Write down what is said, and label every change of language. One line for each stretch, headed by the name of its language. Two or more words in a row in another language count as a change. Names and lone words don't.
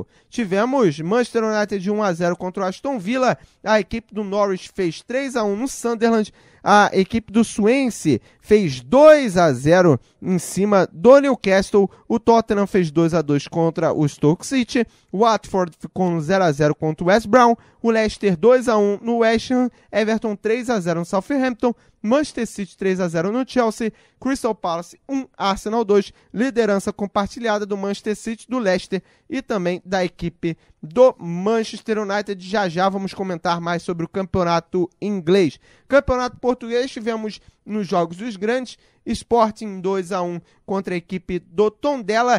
Portuguese: Tivemos Manchester United de 1-0 contra o Aston Villa. A equipe do Norwich fez 3-1 no Sunderland. A equipe do Swansea fez 2-0 em cima do Newcastle. O Tottenham fez 2-2 contra o Stoke City. O Watford ficou no 0-0 contra o West Brom. O Leicester 2-1 no West Ham. Everton 3-0 no Southampton. Manchester City 3-0 no Chelsea. Crystal Palace 1, Arsenal 2. Liderança compartilhada do Manchester City, do Leicester e também da equipe do Manchester United. Já vamos comentar mais sobre o campeonato inglês. Campeonato português, tivemos nos jogos dos grandes. Sporting 2-1 contra a equipe do Tondela.